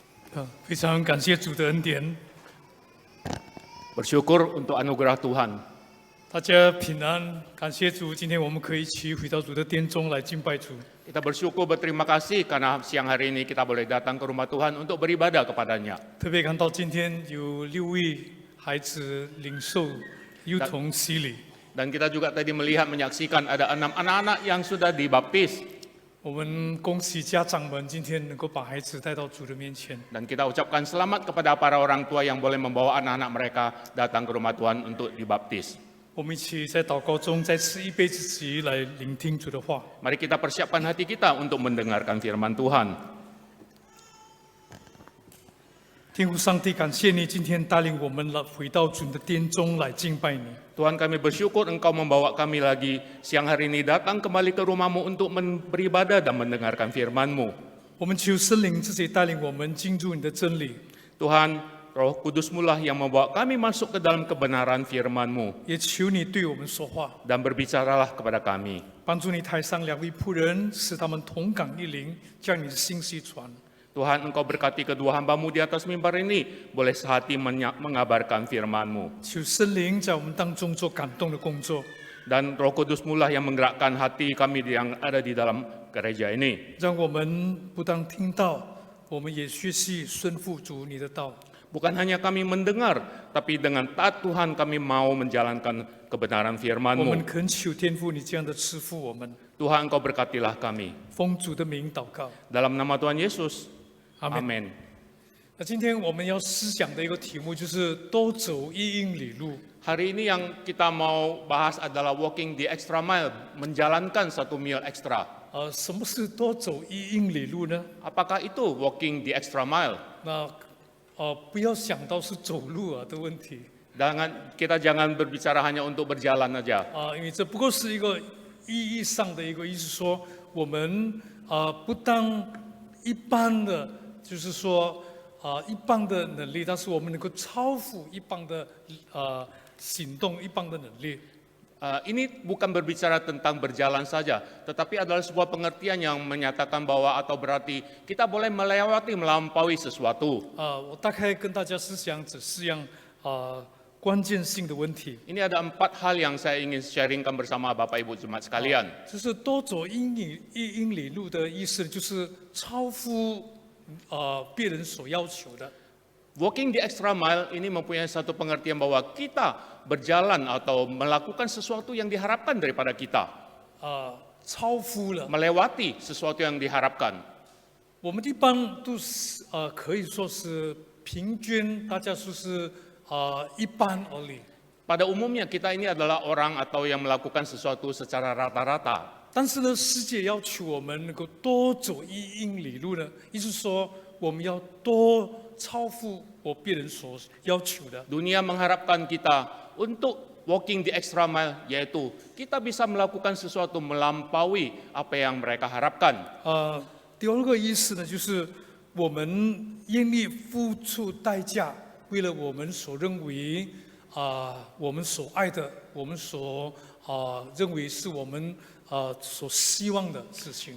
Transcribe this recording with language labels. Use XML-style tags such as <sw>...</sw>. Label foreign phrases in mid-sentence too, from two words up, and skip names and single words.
<zh>非常感谢主的恩典，</zh> <id>Bersyukur untuk anugerah Tuhan.</id> <zh>大家平安，感谢主。今天我们可以一起回到主的殿中来敬拜主。</zh> <id>Kita bersyukur berterima kasih karena siang hari ini kita boleh datang ke rumah Tuhan untuk beribadah kepadanya.</id> <zh>特别看到今天有6位孩子领受幼童洗礼，</zh> <id>Dan kita juga tadi melihat menyaksikan ada 6 anak-anak yang sudah dibaptis.</id> <zh>我们恭喜家长们今天能够把孩子带到主的面前。</zh> <id>Dan kita ucapkan selamat kepada para orang tua yang boleh membawa anak-anak mereka datang ke rumah Tuhan untuk dibaptis.</id> <zh>我们一起在祷告中再次预备自己来聆听主的话。</zh> <id>Mari kita persiapkan hati kita untuk mendengarkan firman Tuhan.</id> <zh>天父上帝，感谢你今天带领我们来回到主的殿中来敬拜你。</zh> <id>Tuhan, kami bersyukur Engkau membawa kami lagi siang hari ini datang kembali ke rumah-Mu untuk beribadah dan mendengarkan firman-Mu.</id> <zh>我们求圣灵自己带领我们进入你的真理，</zh> <id>Tuhan, Roh Kudus-Mu lah yang membawa kami masuk ke dalam kebenaran firman-Mu.</id> <zh>也求你对我们说话，</zh> <id>Dan berbicaralah kepada kami.</id> <zh>帮助你台上2位仆人，使他们同感一灵，将你的信息传。</zh> <id>Tuhan, Engkau berkati kedua hamba-Mu di atas mimbar ini, boleh sehati mengabarkan firman-Mu.</id> <zh>求圣灵在我们当中做感动的工作，</zh> <id>Dan Roh Kudus-Mu lah yang menggerakkan hati kami yang ada di dalam gereja ini.</id> <zh>让我们不当听到，我们也学习顺服主你的道。</zh> <id>Bukan hanya kami mendengar, tapi dengan taat Tuhan kami mau menjalankan kebenaran 我们 firman-Mu.</id> <zh>恳求天父，你这样的赐福我们，</zh> <id>Tuhan, Engkau berkatilah kami.</id> <zh>奉主的名祷告，</zh> <id>Dalam nama Tuhan Yesus,</id> <zh>阿门。</zh> <id>amin.</id> <zh>那今天我们要思想的一个题目就是多走1英里路。</zh> <id>Hari ini yang kita mau bahas adalah</id> <en>walking the extra mile,</en> <id>menjalankan 1 mil ekstra.</id> <zh>什么是多走1英里路呢？</zh> <id>Apakah itu</id> <en>walking the extra mile?</en> <zh>那不要想到是走路的问题</zh> <id>Kita jangan berbicara hanya untuk berjalan aja.</id> <zh>因为这不过是一个意义上的一个意思，说我们不当一般的，就是说一般的能力，但是我们能够超乎一般的行动、一般的能力。</zh> <id>Ini bukan berbicara tentang berjalan saja, tetapi adalah sebuah pengertian yang menyatakan bahwa atau berarti kita boleh melewati, melampaui sesuatu.</id> <zh>我大概跟大家思想这4样关键性的问题，</zh> <id>Ini ada 4 hal yang saya ingin sharingkan bersama Bapak Ibu Jemaat sekalian.</id> <zh>就是多走1英里路的意思，就是超乎别人所要求的。</zh> <en>Walking the extra mile</en> <id>ini mempunyai satu pengertian bahwa kita berjalan atau melakukan sesuatu yang diharapkan daripada kita.</id> <zh>超乎了，</zh> <id>Melewati sesuatu yang diharapkan.</id> <zh>我们一般都是可以说是平均，大家说是一般而已。</zh> <id>Pada umumnya kita ini adalah orang atau yang melakukan sesuatu secara rata-rata.</id> <zh>但是呢，世界要求我们能够多走1英里路呢，意思说我们要多超乎别人所要求的。</zh> <id>Dunia mengharapkan kita untuk</id> <en>walking the extra mile,</en> <id>yaitu kita bisa melakukan sesuatu melampaui apa yang mereka harapkan.</id> <zh>第2个意思呢，就是我们愿意付出代价，为了我们所认为我们所爱的，我们所认为是我们所希望的事情。</zh>